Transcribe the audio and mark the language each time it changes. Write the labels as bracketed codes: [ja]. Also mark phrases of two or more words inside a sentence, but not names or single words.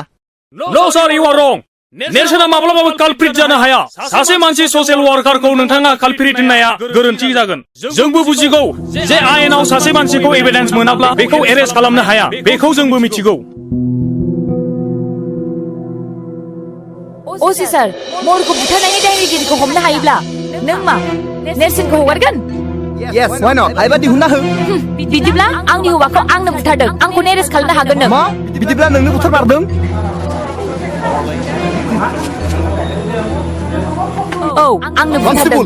[en] No sir you are wrong [brx] नेरसोना माब्लाबाबो कालप्रिट जानो हाया सासे मानसि [en] social workerखौ [brx] नोंथाङा कालप्रिट होननाया गोरोन्थि जागोन जोंबो बुजिगौ जे आयेनाव सासे मानसिखौ एभिडेन्स मोनाब्ला बेखौ एरेस्ट खालामनो हाया बेखौ जोंबो मिथिगौ असि सार महरखौ बुथारनायनि दायनिगिरिखौ हमनो हायोब्ला नों मा नेरसोनखौ हगारगोन [en] Yes, why not? [brx] हायोबा दिहुनना हो बिदिब्ला आंनि हौवाखौ आंनो बुथारदों आंखौ एरेस्ट खालामनो हागोन नों मा बिदिब्ला नोंनो बुथारमारदों औ आंनो बुथारदों